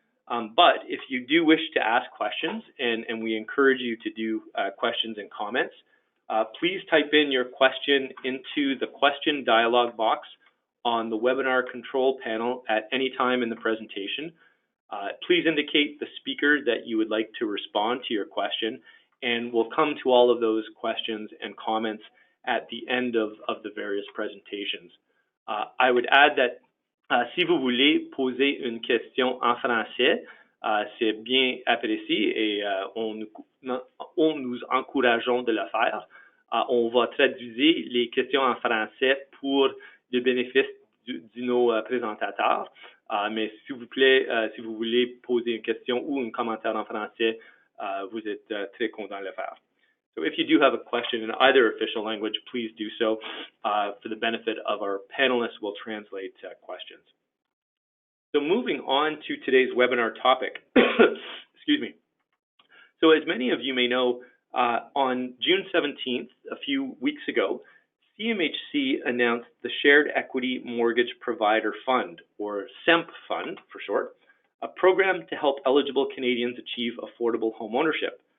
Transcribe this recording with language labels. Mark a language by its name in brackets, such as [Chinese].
[English] But if you do wish to ask questions, and we encourage you to do questions and comments, please type in your question into the question dialog box on the webinar control panel at any time in the presentation. Please indicate the speaker that you would like to respond to your question, and we'll come to all of those questions and comments at the end of the various presentations. I would add that [French] si vous voulez poser une question en français, c'est bien apprécié et nous encourageons de le faire. On va traduire les questions en français pour le bénéfice de nos présentateurs. Mais s'il vous plaît, si vous voulez poser une question ou un commentaire en français, vous êtes très content de le faire. [English] So if you do have a question in either official language, please do so. For the benefit of our panelists, we'll translate questions. So moving on to today's webinar topic. Excuse me. So as many of you may know, on June 17th, a few weeks ago, CMHC announced the Shared Equity Mortgage Provider Fund, or SEMP Fund for short, a program to help eligible Canadians achieve affordable homeownership.